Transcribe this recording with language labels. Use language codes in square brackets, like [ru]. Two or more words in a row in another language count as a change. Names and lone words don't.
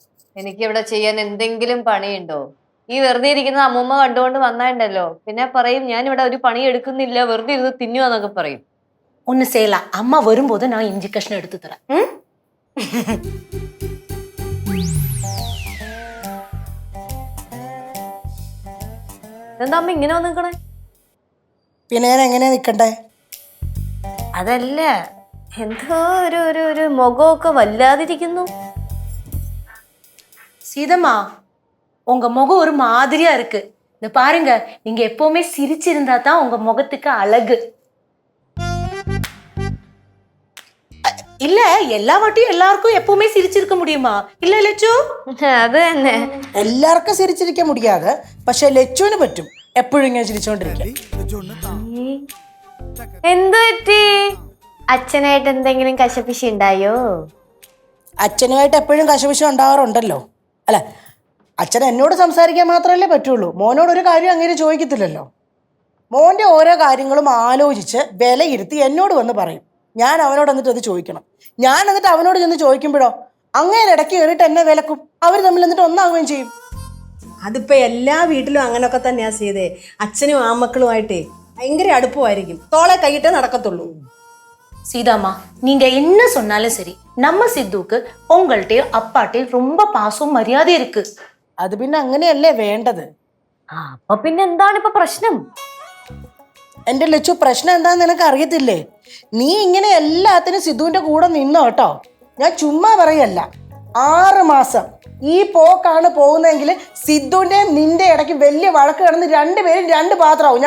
[ml] എനിക്കിവിടെ ചെയ്യാൻ എന്തെങ്കിലും പണിയുണ്ടോ? ഈ വെറുതെ ഇരിക്കുന്ന അമ്മൂമ്മ കണ്ടുകൊണ്ട് വന്നാണ്ടല്ലോ, പിന്നെ പറയും ഞാൻ ഇവിടെ ഒരു പണി എടുക്കുന്നില്ല, വെറുതെ ഇരുന്ന് തിന്നുവാന്നൊക്കെ പറയും. [ta] ஒன்னு செய்யலாம், அம்மா வரும்போது நான் இஞ்சி கஷ்டம் எடுத்து தரேன். [ml] എന്താ അമ്മ ഇങ്ങനെ വന്ന് നിക്കണേ? പിന്നെ ഞാൻ എങ്ങനെയാ നിക്കണ്ടേ? അതല്ല, എന്തോ ഒരു മുഖമൊക്കെ വല്ലാതിരിക്കുന്നു. [ta] சீதம்மா, உங்க முகம் ஒரு மாதிரியா இருக்கு. இந்த பாருங்க, நீங்க எப்பவுமே சிரிச்சிருந்தா தான் உங்க முகத்துக்கு அழகு. இல்ல, எல்லா வாட்டியும் எல்லாருக்கும் எப்பவுமே சிரிச்சிருக்க முடியுமா? இல்ல ലച്ചു? [ml] അത് തന്നെ. എല്ലാവർക്കും ചിരിച്ചിരിക്കാൻ മുടിയാതെ, പക്ഷെ ലച്ചുവിന് പറ്റും എപ്പോഴും ഇങ്ങനെ ചിരിച്ചോണ്ടിരിക്കാൻ. എന്ത് പറ്റി? അച്ഛനായിട്ട് എന്തെങ്കിലും കശപിശ ഉണ്ടായോ? അച്ഛനുമായിട്ട് എപ്പോഴും കശപിശ ഉണ്ടാവാറുണ്ടല്ലോ. അല്ല, അച്ഛൻ എന്നോട് സംസാരിക്കാൻ മാത്രമല്ലേ പറ്റുള്ളൂ, മോനോട് ഒരു കാര്യം അങ്ങനെ ചോദിക്കത്തില്ലല്ലോ. മോൻ്റെ ഓരോ കാര്യങ്ങളും ആലോചിച്ച് വിലയിരുത്തി എന്നോട് വന്ന് പറയും. ഞാൻ അവനോട് എന്നിട്ട് അത് ചോദിക്കണം. ഞാൻ എന്നിട്ട് അവനോട് ചെന്ന് ചോദിക്കുമ്പോഴോ അങ്ങനെ ഇടയ്ക്ക് കയറിയിട്ട് എന്നെ വിലക്കും. അവർ തമ്മിൽ എന്നിട്ട് ഒന്നാവുകയും ചെയ്യും. അതിപ്പോൾ എല്ലാ വീട്ടിലും അങ്ങനെയൊക്കെ തന്നെയാണ് ചെയ്തേ. അച്ഛനും ആമക്കളുമായിട്ടേ ഭയങ്കര അടുപ്പമായിരിക്കും. തോളെ കൈയിട്ടേ നടക്കത്തുള്ളൂ. [ta] சீதாம்மா, நீங்க என்ன சொன்னாலும் சரி, நம்ம சித்துக்கு உங்கள்கிட்டயும் அப்பாட்டையும் ரொம்ப பாசம் மரியாதை இருக்கு. [ml] അത് പിന്നെ അങ്ങനെയല്ലേ വേണ്ടത്. അപ്പൊ പിന്നെ എന്താണ് ഇപ്പൊ പ്രശ്നം? എൻ്റെ ലച്ചു, പ്രശ്നം എന്താന്ന് നിനക്ക് അറിയത്തില്ലേ? നീ ഇങ്ങനെ എല്ലാത്തിനും സിദ്ധുവിൻ്റെ കൂടെ നിന്നോ കേട്ടോ. ഞാൻ ചുമ്മാ പറയല്ല. 6 മാസം ഈ പോക്കാണ് പോകുന്നതെങ്കിൽ സിദ്ധുവിൻ്റെ നിന്റെ ഇടയ്ക്ക് വലിയ വഴക്ക് കിടന്ന് രണ്ടുപേരും 2 പാത്രമാവും.